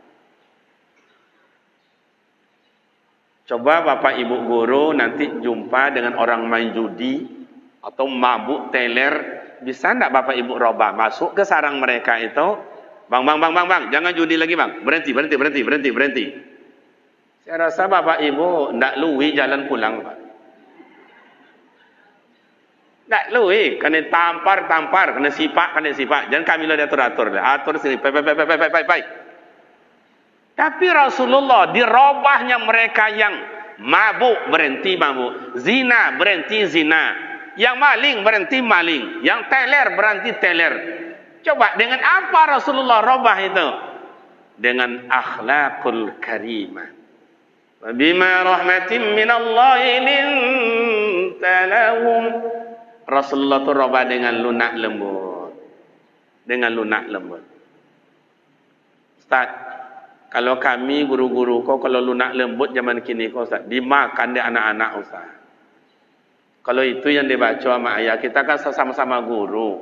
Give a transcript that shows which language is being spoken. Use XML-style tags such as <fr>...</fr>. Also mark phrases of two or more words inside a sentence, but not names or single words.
<id>Coba Bapak Ibu guru nanti jumpa dengan orang main judi atau mabuk teler, bisa enggak Bapak Ibu robah masuk ke sarang mereka itu, bang, jangan judi lagi bang, berhenti. Saya rasa Bapak Ibu ndak luwi jalan pulang Pak. Ndak luwi, kena tampar, kena sipak. Jangan kami lah diatur-atur, atur sini, baik. Tapi Rasulullah dirobahnya mereka yang mabuk berhenti mabuk, zina berhenti zina, yang maling berhenti maling, yang teler berhenti teler. Coba dengan apa Rasulullah robah itu? Dengan akhlakul karimah.</id> <ar>Bima rahmatin minallahi linta lahum.</ar> <id>Rasulullah itu robah dengan lunak lembut. Ustaz, kalau kami guru-guru kau kalau lunak lembut zaman kini kau Ustaz, dimakan dia anak-anak Ustaz. Kalau itu yang dibaca sama ayah, kita kan sama-sama guru.</id>